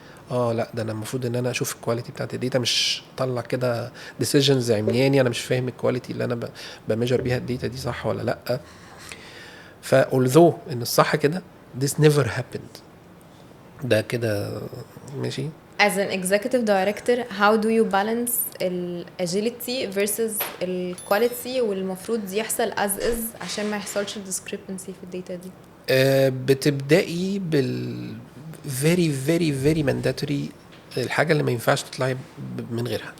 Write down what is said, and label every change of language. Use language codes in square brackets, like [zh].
[ar] لا ده انا المفروض ان انا اشوف الكواليتي بتاعت الداتا، مش اطلع كده ديسيجنز عمياني انا مش فاهم الكواليتي اللي انا بميجر بيها الداتا دي صح ولا لا. فالذو ان الصح كده [en] this never happened، [ar] ده كده ماشي. [en] As an executive director, how do you balance agility versus quality [ar] والمفروض يحصل [en] as is [ar] عشان ما يحصلش [en] discrepancy [ar] في الداتا دي؟ بتبدأي بال [en] very very very mandatory، [ar] الحاجة اللي ما ينفعش تطلعي من غيرها.